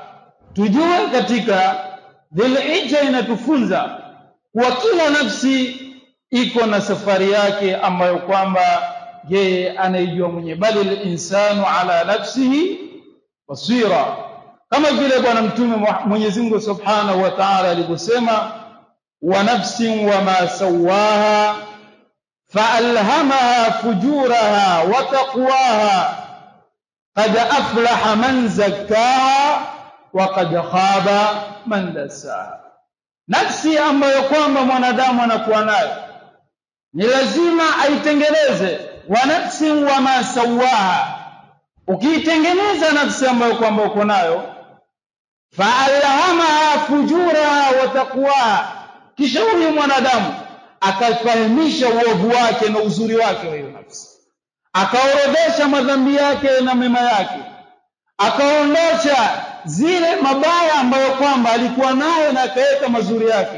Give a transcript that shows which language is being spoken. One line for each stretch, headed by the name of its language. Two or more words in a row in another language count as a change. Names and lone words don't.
Swahili: Tujue katika Dhulhijja inatufunza kwa kila nafsi iko na safari yake ambayo kwamba yeye anaijua mwenyewe, bali
Arabic: الإنسان على نفسه بصيرة,
Swahili: kama vile bwana mtume Mwenyezi Mungu
Arabic: سبحانه وتعالى
Swahili: alivyosema,
Arabic: ونفس وما سواها فألهمها فجورها وتقواها قد أفلح من زكاها وقد خاب من دساها.
Swahili: Nafsi ambayo kwamba mwanadamu anakuwa nayo ni lazima aitengeneze.
Arabic: ونفس وما سواها,
Swahili: ukiitengeneza nafsi ambayo kwamba uko nayo,
Arabic: فألهمها فجورها وتقواها,
Swahili: kisha huyu mwanadamu akafahamisha uovu wake na uzuri wake wa hiyo nafsi, akaorodhesha madhambi yake na mema yake, akaondosha zile mabaya ambayo kwamba alikuwa nayo na akaweka mazuri yake.